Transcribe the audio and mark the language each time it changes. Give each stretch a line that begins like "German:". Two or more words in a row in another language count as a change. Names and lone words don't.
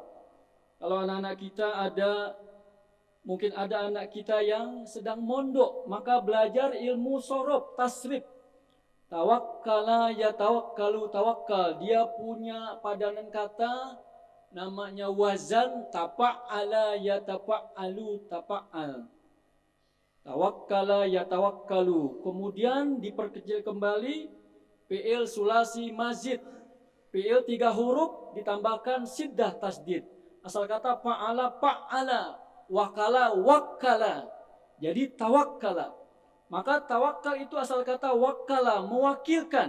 Indonesian: Kalau anak-anak kita mungkin ada anak kita yang sedang mondok, maka belajar ilmu sorof, tasrif.
Arabic: توكل يتوكل توكل.
Indonesian: Dia punya padanan kata namanya wazan
Arabic: تفعل يتفعل تفعل. توكل يتوكل.
Indonesian: Kemudian diperkecil kembali
Arabic: فعل ثلاثي مزيد.
Indonesian: Fi'il 3 huruf ditambahkan siddah tasdid. Asal kata
Arabic: فعل فعل، وكل وكل.
Indonesian: Jadi tawakkala. Maka tawakal itu asal kata wakala, mewakilkan.